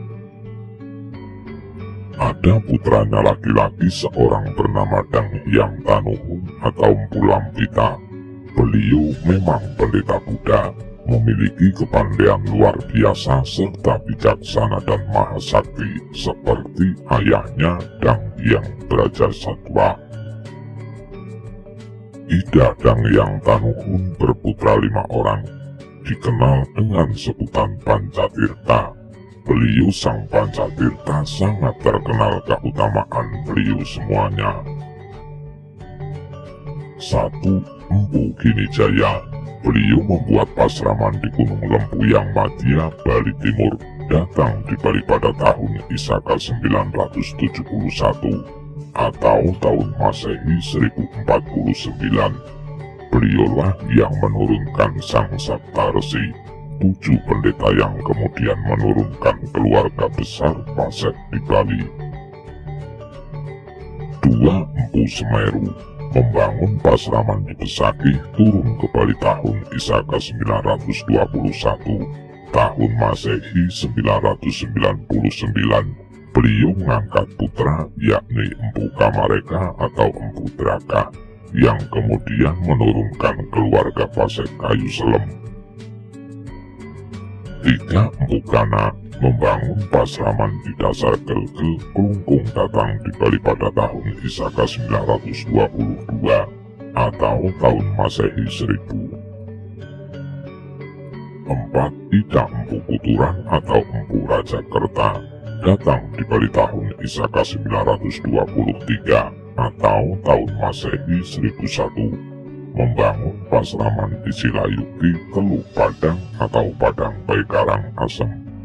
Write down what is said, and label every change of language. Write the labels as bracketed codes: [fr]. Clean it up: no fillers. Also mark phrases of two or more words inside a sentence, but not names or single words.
[id] Ada putranya laki-laki seorang bernama Dang yang Tanuhun atau Empu Lampita. Beliau memang pendeta Buddha, memiliki kepandaian luar biasa serta bijaksana dan mahasakti seperti ayahnya Dang yang beraja satwa. Ida Dang yang Tanuhun berputra 5 orang, dikenal dengan sebutan Pancatirta. Beliau sang Pancatirta sangat terkenal keutamaan beliau semuanya. 1. Empu Ginijaya. Beliau membuat pasraman di Gunung Lempuyang Madya, Bali Timur, datang di Bali pada tahun Isaka 971 atau tahun Masehi 1049. Beliaulah yang menurunkan Sang Saptarsi, 7 pendeta yang kemudian menurunkan keluarga besar Pasek di Bali. 2. Empu Semeru. Membangun pasraman di Besakih, turun ke Bali tahun Isaka 921, tahun Masehi 999. Beliau mengangkat putra yakni Empu Kamareka atau Empu Draka yang kemudian menurunkan keluarga Pasek Kayu Selem. 3. Empu Kana. Membangun pasraman di dasar Gelgel Kelungkung datang di Bali pada tahun Isaka 922 atau tahun Masehi 1000. 4. Ida Empu Kuturan atau Empu Raja Kerta datang di Bali tahun Isaka 923 atau tahun Masehi 1001, membangun pasraman di Silayuki, Teluk Padang atau Padang Baikarang Asem.